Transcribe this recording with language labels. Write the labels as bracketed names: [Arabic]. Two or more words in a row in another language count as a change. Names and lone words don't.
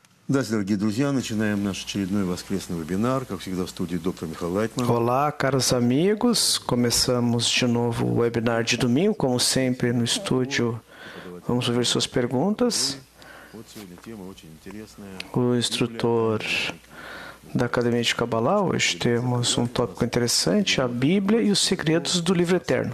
[Russian] Здравствуйте, дорогие друзья. Начинаем наш очередной воскресный вебинар. Как всегда, в студии доктор Михаил Лайтман. [Portuguese] Olá, caros amigos. Começamos de novo o webinar de domingo, como sempre no estúdio. Vamos ouvir suas perguntas. O instrutor da Academia de Kabbalah, hoje temos um tópico interessante, a Bíblia e os segredos do livro eterno.